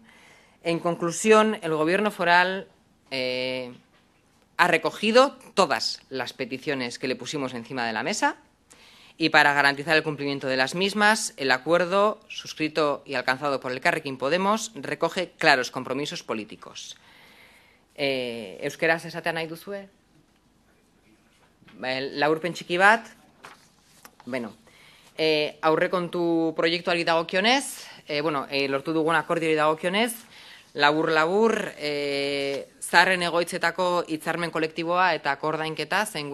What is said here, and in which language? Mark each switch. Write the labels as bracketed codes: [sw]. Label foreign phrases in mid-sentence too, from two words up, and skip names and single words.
[es] En conclusión, el Gobierno foral ha recogido todas las peticiones que le pusimos encima de la mesa y para garantizar el cumplimiento de las mismas, el acuerdo suscrito y alcanzado por el Elkarrekin Podemos recoge claros compromisos políticos. [eu] Euskeraz esatea nahi duzue? Laburpen txiki bat, aurrekontu proiektuari dagokionez, lortu dugun akordioari dagokionez, labur, zaharren egoitzetako hitzarmen kolektiboa eta akordainketa, zein